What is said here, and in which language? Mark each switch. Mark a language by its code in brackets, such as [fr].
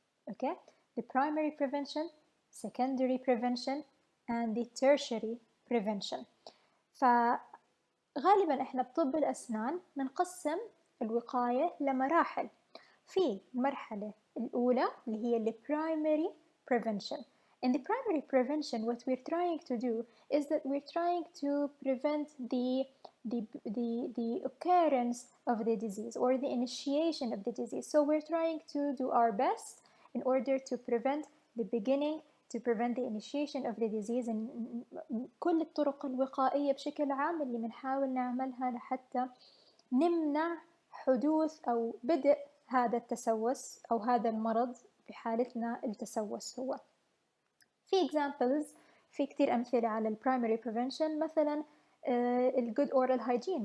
[en] Okay, the primary prevention, secondary prevention, and the tertiary prevention. [ar] فغالبا احنا بطب الأسنان بنقسم الوقاية لمراحل. في المرحلة الأولى اللي هي ال primary prevention. [en] In the primary prevention, what we're trying to do is that we're trying to prevent the occurrence of the disease or the initiation of the disease. So we're trying to do our best in order to prevent the beginning, to prevent the initiation of the disease. [ar] كل الطرق الوقائية بشكل عام اللي بنحاول نعملها لحتى نمنع حدوث أو بدء هذا التسوس أو هذا المرض، بحالتنا التسوس هو. في examples، في كتير أمثلة على ال primary prevention، مثلا ال [en] good oral hygiene.